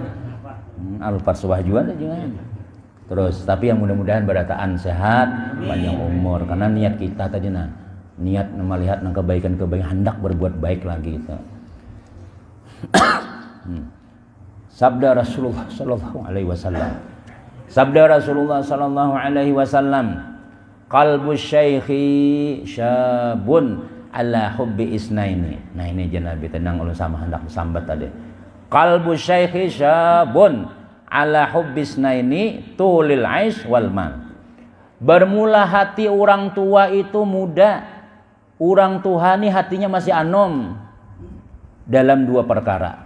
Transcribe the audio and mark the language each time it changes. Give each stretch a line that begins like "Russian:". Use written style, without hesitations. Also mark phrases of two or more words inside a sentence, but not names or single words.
Banjar: Alphard suah juga ada juga. Terus tapi yang mudah-mudahan berataan sehat, panjang umur karena niat kita tadi niat melihat nang kebaikan hendak berbuat baik lagi gitu.
Indonesian: Sabda Rasulullah
Arabic: صلى الله عليه وسلم. Sabda Rasulullah صلى الله عليه وسلم قلب الشيخ شاب على حب اثنين.
Banjar: Nah ini Nabi tenang ulun sama hendak sambat tadi.
Arabic: قلب الشيخ شاب على حب اثنين طول العيش والمال.
Indonesian: Bermula hati orang tua itu muda, orang tua ini hatinya masih anom dalam dua perkara.